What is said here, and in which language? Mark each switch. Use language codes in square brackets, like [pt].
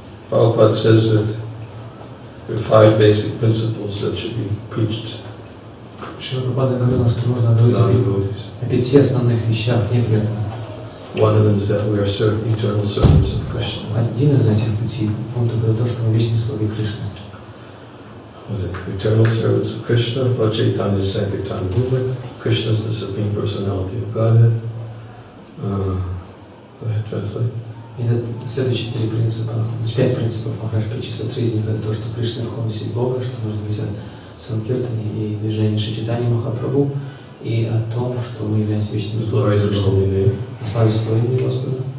[en] Prabhupada says that there are 5 basic principles that should be preached. [ru] Шрила Прабхупада говорила, что нужно говорить о 5 основных вещах непреданных. [en] One of them is that we are eternal servants of Krishna. [ru] Один из этих 5 пунктов — это то, что мы вечные слуги Кришны. [en] Eternal servants of Krishna, Lord Chaitanya's Sankirtan movement. Krishna is the Supreme Personality of Godhead. Go ahead, translate. [ru] И это следующие 3 принципа, 5 принципов Махарадж перечислил. 3 из них — это то, что Кришна — Верховный Суть Бога, что нужно говорить о Санкиртане и движении Шри Чайтаньи Махапрабху, и о том, что мы являемся вечными слугами Кришны. И славе Святого имени Господа.